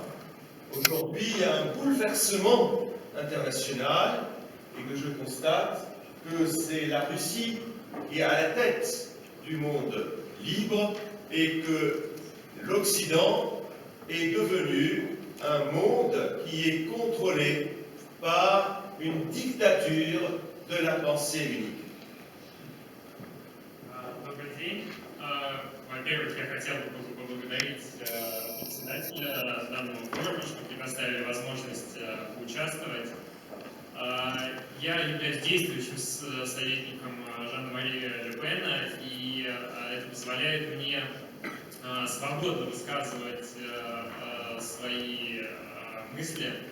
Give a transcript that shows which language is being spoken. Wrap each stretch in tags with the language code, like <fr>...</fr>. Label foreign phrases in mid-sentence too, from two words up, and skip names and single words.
<fr>Aujourd'hui, il y a un bouleversement international et que je constate que c'est la Russie qui est à la tête du monde libre et que l'Occident est devenu un monde qui est contrôlé par une dictature de la pensée unique.</fr> <ru>Добрый день. Во-первых, я хотел бы поблагодарить председателя данного форума, что предоставили возможность участвовать. Я являюсь действующим советником Жана-Мари Ле Пена, и это позволяет мне свободно высказывать свои мысли.</ru>